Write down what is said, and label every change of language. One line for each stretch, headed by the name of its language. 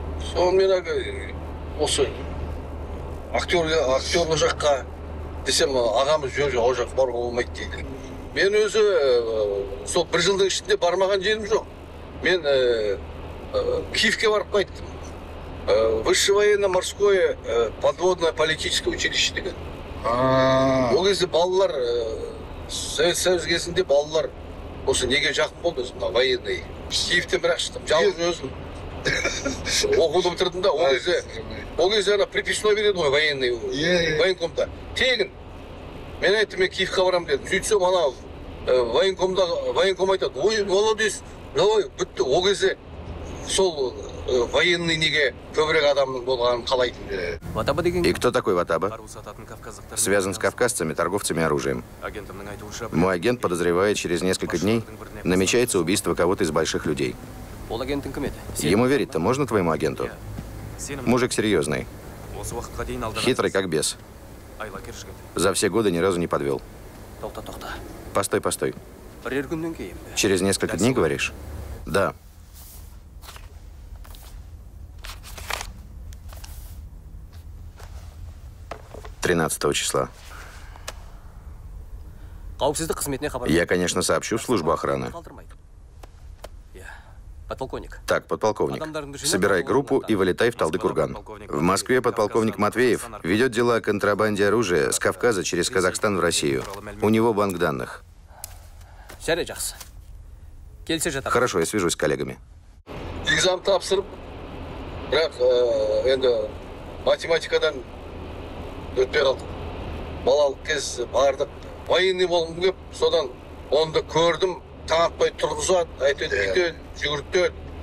Kazakh: Сонымен осы актерлы жаққа десем, ағамыз жоқ, ол жаққа баруға болмайды дейді. Мен өзі сол бір жылдың ішінде бармаған жерім жоқ. Мен Киевке барып қайттым. Высшее военно-морское подводное политическое училище деген. Ол кезде балалар, Совет Союз кезінде балалар осы неге жақын болды өзім, военный. Киевтен бірақ шықтым, жалғыз өзім. Оқуды бітірдім да, ол кезде ана приписной береді ғой, военный, военкомда. Тегін. Мен айттым, мен Киевқа барам дедім. Сөйтсем, ана военком айтады, ой, молодец, давай, бітті. Ол кезде сол военный неге көбірек адамның болғанын қалайтын.
Russian: И кто такой Ватаба? Связан с кавказцами, торговцами оружием. Мой агент подозревает, через несколько дней намечается убийство кого-то из больших людей. Ему верить-то можно, твоему агенту? Мужик серьезный. Хитрый как бес. За все годы ни разу не подвел. Постой. Через несколько дней, говоришь? Да. «13 числа. Я, конечно, сообщу в службу охраны. Так, подполковник, собирай группу и вылетай в Талды-Курган. В Москве подполковник Матвеев ведет дела о контрабанде оружия с Кавказа через Казахстан в Россию. У него банк данных. Хорошо, я свяжусь с коллегами.
Kazakh: Экзамен тапсырып, бірақ енді математикадан өтпей қалдық. Балалық кез бардық. Военный болғым кеп, содан онды көрдім, таң атпай тұрғызады, айтады, жүгіртеді.